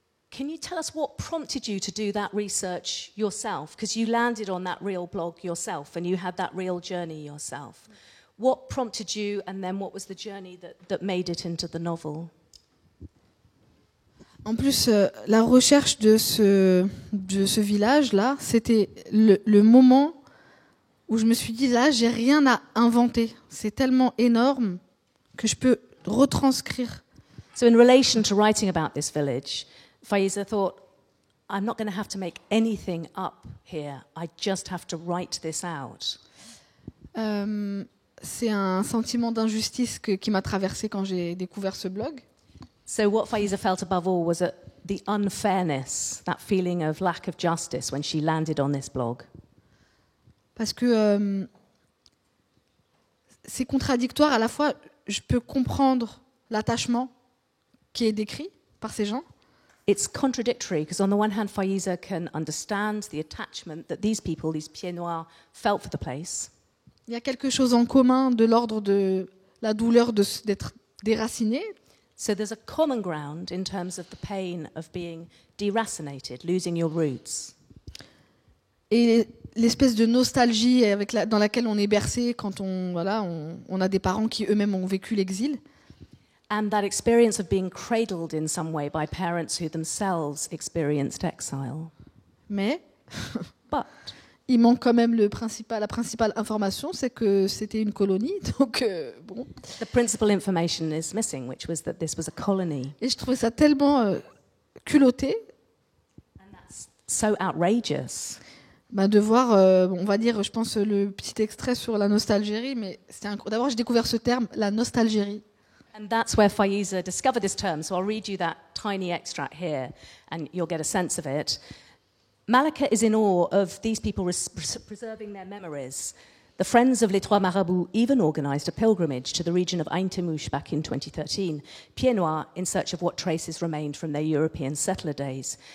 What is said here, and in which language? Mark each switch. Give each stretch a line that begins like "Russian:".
English: Can you tell us what prompted you to do that research yourself? Because you landed on that real blog yourself, and you had that real journey yourself. What prompted you, and then what was the journey that made it into the novel?
French: En plus, la recherche de ce village-là, c'était le moment où je me suis dit, là, j'ai rien à inventer. C'est tellement énorme que je peux retranscrire.
English: So in relation to writing about this village, Faiza thought, I'm not going to have to make anything up here. I just have to write this out.
French: C'est un sentiment d'injustice qui m'a traversée quand j'ai découvert ce blog.
English: So what Faiza felt above all was the unfairness, that feeling of lack of justice when she landed on this blog.
French: parce que c'est contradictoire. À la fois, je peux comprendre l'attachement qui est décrit par ces gens.
English: It's contradictory because on the one hand, Faiza can understand the attachment that these people, these pieds noirs, felt for the place.
French: Il y a quelque chose en commun de l'ordre de la douleur d'être déraciné.
English: So there's a common ground in terms of the pain of being deracinated, losing your roots.
French: Et l'espèce de nostalgie dans laquelle on est bercé quand on a des parents qui eux-mêmes ont vécu l'exil.
English: And that experience of being cradled in some way by parents who themselves experienced exile.
French: Mais
English: But
French: il manque quand même la principale information, c'est que c'était une colonie. Donc bon.
English: the principal information is missing, which was that this was a colony.
French: Et je trouvais ça tellement culotté.
English: And that's so outrageous.
French: De voir, on va dire, je pense, le petit extrait sur la nostalgérie, mais d'abord j'ai découvert ce terme, la nostalgérie.
English: And that's where Faiza discovered this term. So I'll read you that tiny extract here, and you'll get a sense of it. Malika is in awe of these people preserving their memories. The Friends of Les Trois Marabouts even organised a pilgrimage to the region of Ain Temouche back in 2013, pieds noirs in search of what traces remained from their European settler days.